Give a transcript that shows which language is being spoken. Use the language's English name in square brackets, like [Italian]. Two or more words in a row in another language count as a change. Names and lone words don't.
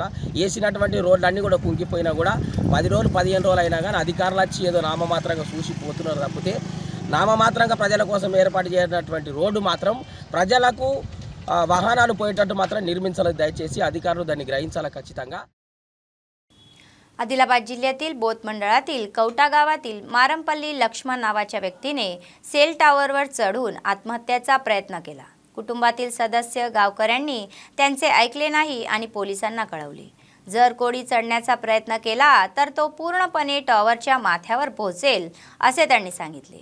[Telugu] వేసినటువంటి రోడ్లన్నీ కూడా కుంగిపోయినా కూడా 10 రోజులు 15 రోజులు అయినా కానీ అధికారులు వచ్చి ఏదో నామమాత్రంగా చూసిపోతున్నారు తప్పితే నామమాత్రంగా ప్రజల కోసం ఏర్పాటు చేసినటువంటి రోడ్డు మాత్రం ప్రజలకు వాహనాలు పోయేటట్టు మాత్రం నిర్మించాల దయచేసి అధికారులు దాన్ని గ్రహించాలి ఖచ్చితంగా। [Marathi] आदिलाबाद जिल्ह्यातील बोथ मंडळातील कवटा गावातील मारमपल्ली लक्ष्मण नावाच्या व्यक्तीने सेल टावरवर चढून आत्महत्येचा प्रयत्न केला। कुटुंबातील सदस्य गावकऱ्यांनी त्यांचे ऐकले नाही आणि पोलिसांना कळवले। जर कोणी चढण्याचा प्रयत्न केला तर तो पूर्णपणे टॉवरच्या माथ्यावर पोहोचेल असे त्यांनी सांगितले।